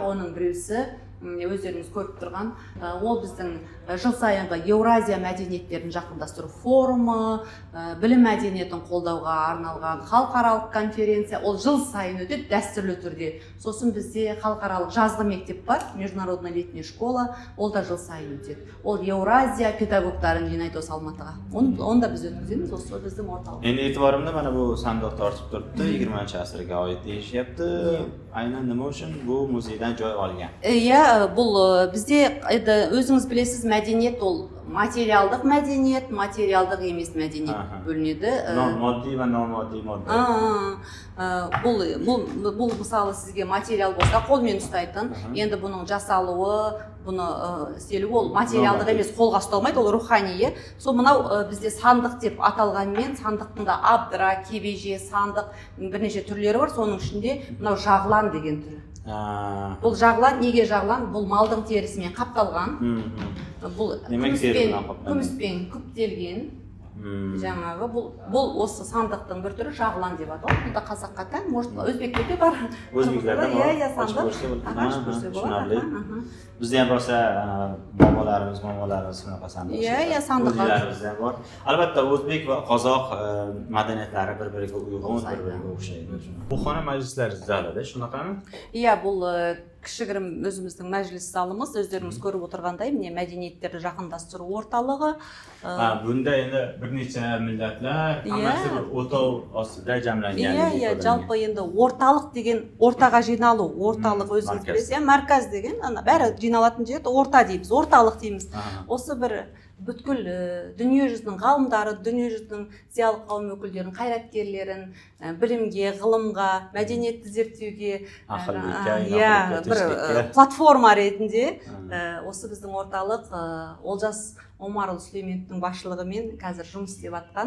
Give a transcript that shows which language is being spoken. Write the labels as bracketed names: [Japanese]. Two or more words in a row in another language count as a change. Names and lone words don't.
[Kazakh] Оның біреусі өздеріңіз көріп тұрған, ол біздің жыл сайынғы Еуразия мәдениеттерін жақындастыру форумы, білім мәдениетін қолдауға арналған халықаралық конференция, ол жыл сайын өтеді дәстүрлі түрде. Сосын бізде халықаралық жазғы мектеп бар, [Russian] международная летняя школа, [Kazakh] ол да жыл сайын өтеді. Ол Еуразия педагогтарын жинайды осы Алматыға. Оны да біз өткіземіз, осы біздің орталық. [Uzbek] Endi e'tiborimda mana bu sandiq tortib turibdi, 20-asrga oid deyishyapti. Aynan nima uchun bu muzeydan joy olgan? [Kazakh] бұл бізде өзіңіз білесіз, мәдениет ол материалдық мәдениет, материалдық емес мәдениет бөлінеді. [Uzbek] Moddiy va nomoddiy modda. [Kazakh] Бұл мысалы сізге материал болса қолмен ұстайтын, енді бұның жасалуы, бұны істелуі ол материалдық емес, қолға ұсталмайды, ол рухани. Сол мынау бізде сандық деп аталғанмен, сандықтың да абдыра, кебеже, сандық бірнеше түрлері бар. Соның ішінде мынау жағлан деген түрі. Бұл жағлан, неге жағлан? Бұл малдың терісімен қапталған. Бұл күміспен күптелген. Жаңағы бұл осы сандықтың бір түрі жағлан деп аталады. Бұл да қазаққа тән, может өзбектерде бар. Өзбектерде бар. [Uzbek] Tushunarli. Bizda ham bo'lsa bobolarimiz shunaqa sandiq. O'zlarimizda ham bor. Albatta o'zbek va qozoq madaniyatlari bir-biriga uyg'un, bir-biriga o'xshaydi. Bu xona majlislar zalida shunaqami? [Kazakh] Бұл кішігірім өзіміздің мәжіліс залымыз, өздеріңіз көріп отырғандай, міне мәдениеттерді жақындастыру орталығы. [Uzbek] Bunda endi bir necha millatlar, hammasi bir o'tov ostida jamlangan. [Kazakh] Жалпы енді орталық деген ортаға жиналу, орталық өзіңіз білесіз, мәркәз деген, бәрі жиналатын жер орта дейміз, орталық дейміз. Осы бір бүткіл дүниежүзінің ғалымдары, дүниежүзінің зиялы қауым өкілдерін, қайраткерлерін білімге, ғылымға, мәдениетті зерттеуге бір платформа ретінде осы біздің орталық Олжас Омарұлы Сүлейменовтің басшылығымен қазір жұмыс істеп жатқан.